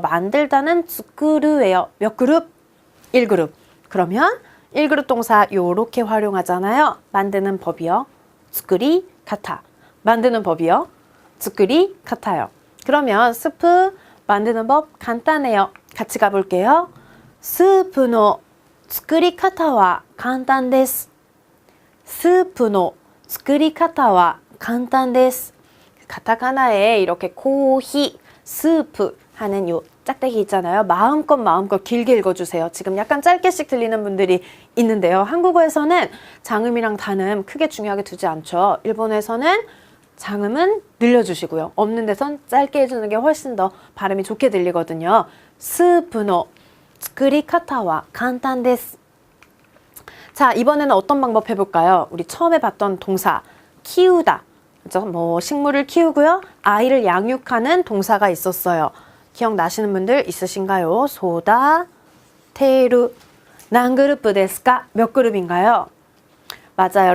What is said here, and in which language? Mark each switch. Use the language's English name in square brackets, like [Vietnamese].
[Korean] 만들다는 츠쿠루예요. 몇 그룹? 1그룹. 그러면 1그룹 동사 요렇게 활용하잖아요. 만드는 법이요. 츠쿠리 카타. 만드는 법이요. 츠쿠리 카타요. 그러면 스프 만드는 법 간단해요. 같이 가볼게요. 스프의 [Japanese] 作り方は簡単です. [Korean] 스프의 [Japanese] 作り方は簡単です. [Korean] 가타카나에 이렇게 코히, 스프 하는 요 짝대기 있잖아요. 마음껏 길게 읽어주세요. 지금 약간 짧게씩 들리는 분들이 있는데요. 한국어에서는 장음이랑 단음 크게 중요하게 두지 않죠. 일본에서는 장음은 늘려주시고요. 없는 데선 짧게 해주는 게 훨씬 더 발음이 좋게 들리거든요. 스프의 [Japanese] 作り方は簡単です. [Korean] 자, 이번에는 어떤 방법 해볼까요? 우리 처음에 봤던 동사 키우다. 그렇죠? 뭐 식물을 키우고요. 아이를 양육하는 동사가 있었어요. 기억나시는 분들 있으신가요? 소다, 테루, 난 그룹 데스까? 몇 그룹인가요? 맞아요.